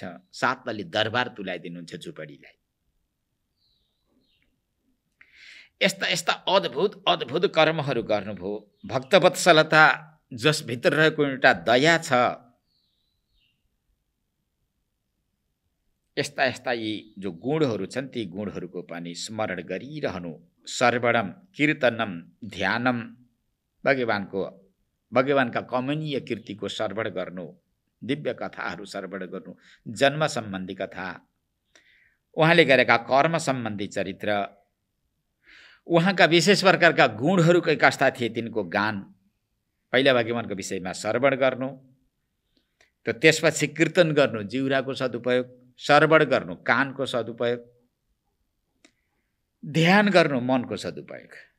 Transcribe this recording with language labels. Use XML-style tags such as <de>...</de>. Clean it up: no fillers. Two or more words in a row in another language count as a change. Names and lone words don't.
<ne>सातले दरबार तुलाइदिनुहुन्छ झुपडीलाई। यस्ता यस्ता अद्भुत अद्भुत कर्महरू गर्नुभयो। भक्तवत्सलता जसभित्र रहेको एउटा दया छ, यस्ता यस्ता यी जो गुणहरू छन् ती गुणहरूको पनि स्मरण गरिरहनु।</ne> <sa>श्रवणम कीर्तनम ध्यानम,</sa> <ne>भगवानका कमनीय कीर्तिको श्रवण गर्नु, दिव्य कथाहरू श्रवण गर्नु, जन्म सम्बन्धी कथा, उहाँले गरेका कर्म सम्बन्धी चरित्र, उहाँका विशेष प्रकारका गुणहरू कस्ता थिए तिनको गान, पहिला भगवानको विषयमा श्रवण गर्नु, त त्यसपछि कीर्तन गर्नु, जिउराको सदुपयोग, श्रवण गर्नु कानको सदुपयोग, ध्यान गर्नु मनको सदुपयोग।</ne>